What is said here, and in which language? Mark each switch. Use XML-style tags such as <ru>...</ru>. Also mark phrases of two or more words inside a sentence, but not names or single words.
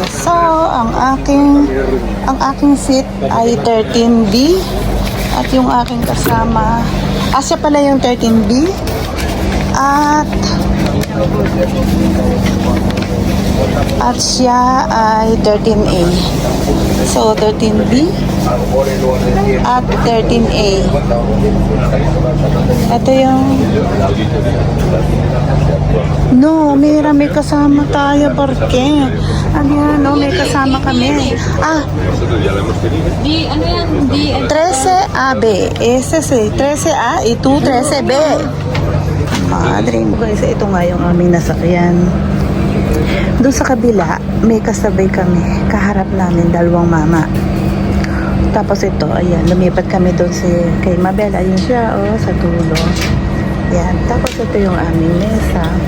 <tl>So, ang aking seat ay 13B at yung aking kasama, siya pala yung 13B at siya ay 13A. So, 13B at 13A. Ito yung may kasama tayo, porque ano yan, may kasama kami. Ano yan?</tl> <es>13AB. Ese sí, 13A y tú 13B.</es> <tl>Madre mo guys, ito nga yung aming nasakyan. Doon sa kabila, may kasabay kami. Kaharap namin, dalawang mama. Tapos ito, ayan, lumipat kami doon kay Mabel. Ayun siya, sa dulo. Yan. Tapos ito yung aming mesa.</tl>